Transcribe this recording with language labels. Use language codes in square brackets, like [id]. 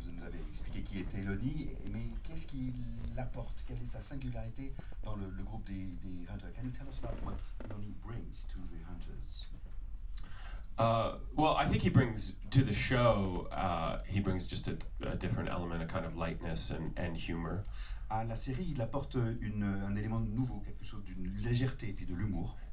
[fr] avez expliqué qui était Lonnie, mais qu'est-ce qu'il apporte? Quelle est sa singularité dans le groupe des Hunters? [en] Can you tell us about what Lonnie brings to the Hunters? Well, I think he brings to the show, he brings just a different element, a kind of lightness and humor. [fr] À la série, il apporte un élément nouveau, quelque chose d'une légèreté et puis de l'humour.